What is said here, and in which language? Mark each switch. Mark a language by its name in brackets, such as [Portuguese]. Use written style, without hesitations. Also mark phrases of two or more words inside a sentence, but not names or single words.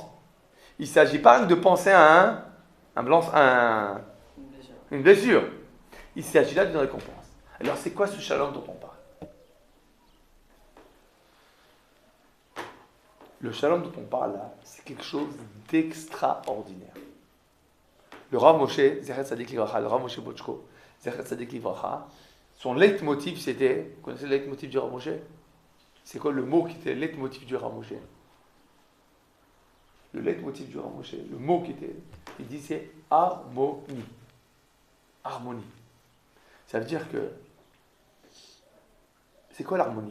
[French] Il ne s'agit pas de penser à une blessure. Il s'agit là d'une récompense. Alors, c'est quoi ce shalom dont on parle? Le shalom dont on parle là, c'est quelque chose d'extraordinaire. Le Rav Moshe, [Hebrew] זכר צדיק לברכה, [French] le Rav Moshe Bochko, [Hebrew] זכר צדיק לברכה, [French] son leitmotiv c'était, vous connaissez le leitmotiv du Rav Moshe? C'est quoi le mot qui était le leitmotiv du Rav Moshe? Le leitmotiv du Rav Moshe, le mot qui était, il disait harmonie. Harmonie. Ça veut dire que, c'est quoi l'harmonie?